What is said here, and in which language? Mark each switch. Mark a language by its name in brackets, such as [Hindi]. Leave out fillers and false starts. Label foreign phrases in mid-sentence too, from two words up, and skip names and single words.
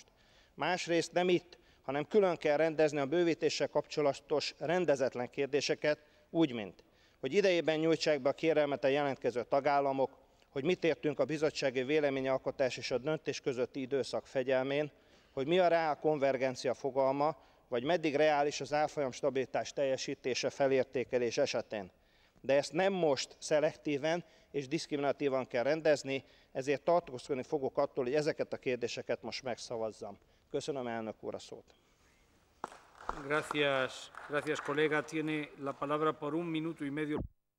[Hungarian] Másrészt nem itt, hanem külön kell rendezni a bővítéssel kapcsolatos rendezetlen kérdéseket, úgy, mint hogy idejében nyújtsák be a kérelmet a jelentkező tagállamok, hogy mit értünk a bizottsági véleményalkotás és a döntés közötti időszak fegyelmén, hogy mi a reál konvergencia fogalma, vagy meddig reális az árfolyam stabilitás teljesítése felértékelés esetén. De ezt nem most szelektíven és diszkriminatívan kell rendezni, ezért tartózkodni fogok attól, hogy ezeket a kérdéseket most megszavazzam. Köszönöm, elnök úr, a szót. [Spanish] Gracias, colega. Tiene la palabra por 1 minuto y medio.